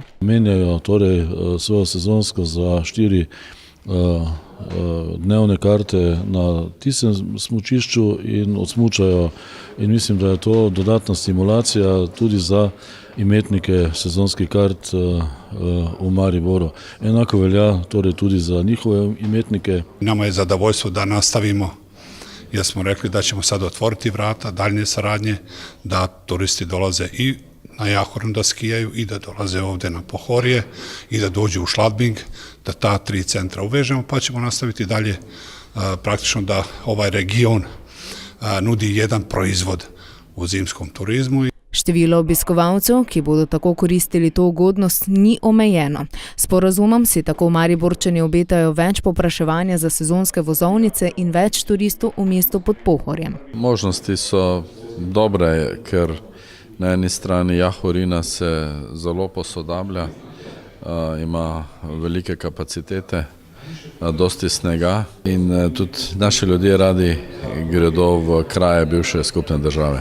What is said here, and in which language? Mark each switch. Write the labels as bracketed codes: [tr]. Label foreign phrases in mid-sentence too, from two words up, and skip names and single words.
[sl] Menjajo torej svojo sezonsko za 4 dnevne karte na tistem smučišču in odsmučajo. In mislim, da je to dodatna stimulacija tudi za imetnike sezonskih kart v Mariboru. Enako velja torej tudi za njihove imetnike. [sr] Nama je zadovoljstvo da nastavimo, jer smo rekli da ćemo sad otvoriti vrata daljnje saradnje, da turisti dolaze i na Jahorinu da skijaju i da dolaze ovdje na Pohorje i da dođu u Šladbing, da ta 3 centra uvežemo, pa ćemo nastaviti dalje praktično da ovaj region nudi jedan proizvod u zimskom turizmu. [sl] Število obiskovalcev, ki bodo tako koristili to ugodnost, ni omejeno. S sporazumom si tako Mariborčani obetajo več povpraševanja za sezonske vozovnice in več turistov v mestu pod Pohorjem. Možnosti so dobre, ker na eni strani Jahorina se zelo posodablja, ima velike kapacitete, dosti snega in tudi naši ljudje radi gredo v kraje bivše skupne države.